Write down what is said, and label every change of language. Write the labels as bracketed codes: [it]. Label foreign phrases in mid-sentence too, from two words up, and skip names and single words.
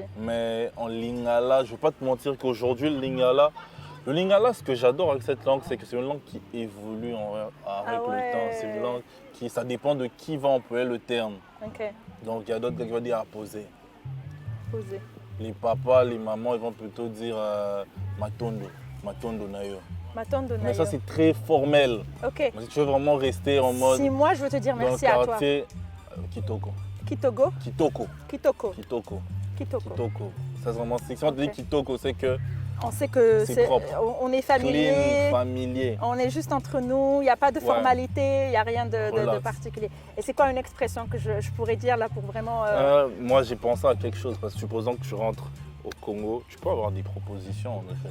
[fr] Mais en lingala, je ne vais pas te mentir qu'aujourd'hui, le lingala, ce que j'adore avec cette langue, c'est que c'est une langue qui évolue avec ouais. le temps. C'est une langue qui, ça dépend de qui va employer le terme. Ok, Donc il y a d'autres qui vont dire apposer. posé. Les papas, les mamans, ils vont plutôt dire [ln] matondo nayo. [fr] Matondo Mais ça, c'est très formel. Ok. Mais si tu veux vraiment rester en mode Si moi, je veux te dire dans merci le à toi. quartier, Kitoko. Kitogo. Kitoko. Kitoko. Kitoko. Kitoko. Kitoko. Ça, c'est vraiment. Si on te dit Ok. Kitoko, c'est que On sait que C'est propre. on est familier. clean, familier. On est juste entre nous, il n'y a pas de Ouais. formalité, il n'y a rien de Relax. particulier. Et c'est quoi une expression que je pourrais dire là pour vraiment... Moi, j'ai pensé à quelque chose, parce que supposons que tu rentres au Congo, tu peux avoir des propositions, en effet.